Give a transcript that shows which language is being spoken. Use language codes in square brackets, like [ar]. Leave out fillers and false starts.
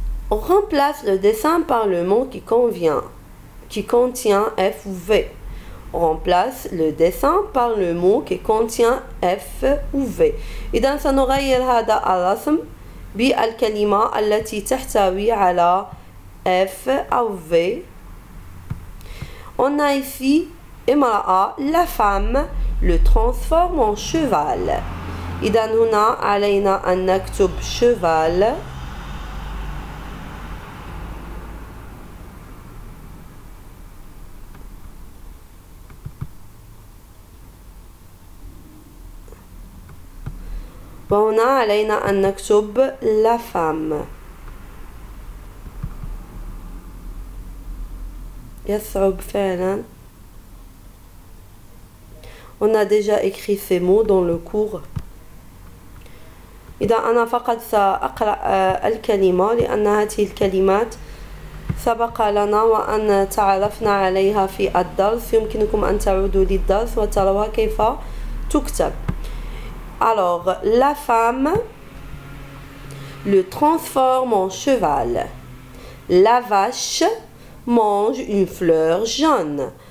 [fr] On remplace le dessin par le mot qui contient F ou V. On remplace le dessin par le mot qui contient F ou V. [ar] إذا سنغير هذا الرسم بالكلمة التي تحتوي على F أو V. [fr] On a ici امرأة، la femme le transforme en cheval. [ar] إذا هنا علينا أن نكتب cheval. وهنا علينا أن نكتب la femme. يصعب فعلا. [fr] On a déjà écrit ces mots dans le cours. [ar] إذا أنا فقط سأقرأ الكلمة لأن هذه الكلمات سبق لنا وأن تعرفنا عليها في الدرس. يمكنكم أن تعودوا للدرس وتروها كيف تكتب. [fr] Alors, la femme le transforme en cheval. La vache mange une fleur jaune.